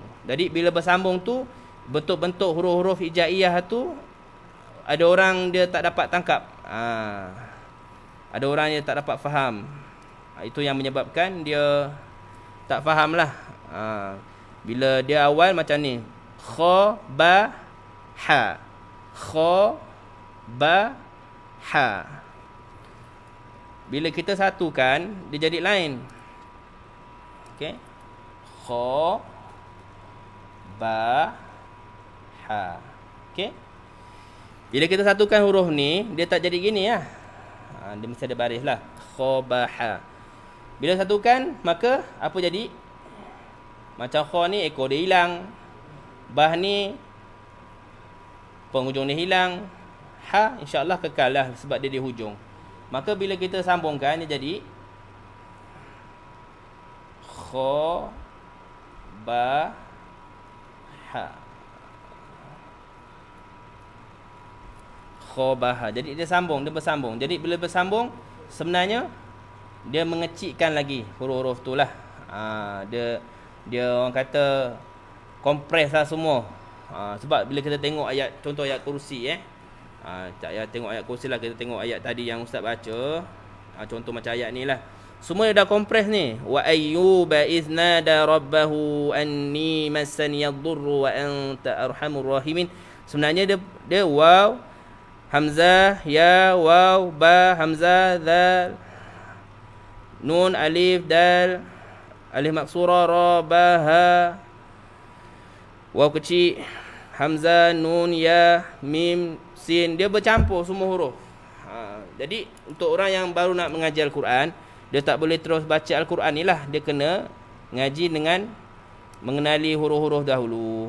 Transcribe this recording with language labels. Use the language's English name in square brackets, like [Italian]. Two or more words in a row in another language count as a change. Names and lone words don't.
[Malay] Jadi bila bersambung tu, bentuk-bentuk huruf-huruf hijaiyah tu ada orang dia tak dapat tangkap. Ada orang yang tak dapat faham. Itu yang menyebabkan dia tak faham lah. Bila dia awal macam ni, [Arabic] خا با ها، خا با ها. [Malay] Bila kita satukan, dia jadi lain. Okey, [Arabic] خا با ها. [Malay] Okey, bila kita satukan huruf ni, dia tak jadi gini lah. Dia mesti ada baris lah. [Arabic] خا با ها. [Malay] Bila satukan, maka apa jadi? Macam kha ni ekor dia hilang, bah ni penghujung dia hilang, ha insya-Allah kekal lah sebab dia di hujung. Maka bila kita sambungkan, dia jadi [Arabic] خا با ها. خا با ها. [Malay] Jadi dia sambung, dia bersambung. Jadi bila bersambung, sebenarnya dia mengecikkan lagi huruf-huruf tu lah. Dia orang kata kompres lah semua. Sebab bila kita tengok ayat, contoh ayat kursi tak payah tengok ayat kursi lah, kita tengok ayat tadi yang Ustaz baca. Contoh macam ayat ni lah, semua dia dah kompres ni. [Arabic] وأيوب إذ نادى ربه أني مسني الضر وأنت أرحم الراحمين. [Malay] Sebenarnya dia waw, hamzah, ya, waw, ba, hamzah, dal, nun, alif, dal, alif maksura, ra, ba, ha, waw kecil, hamzah, nun, ya, mim, sin. Dia bercampur semua huruf. Jadi untuk orang yang baru nak mengaji Al-Quran, dia tak boleh terus baca Al-Quran ni lah. Dia kena ngaji dengan mengenali huruf-huruf dahulu.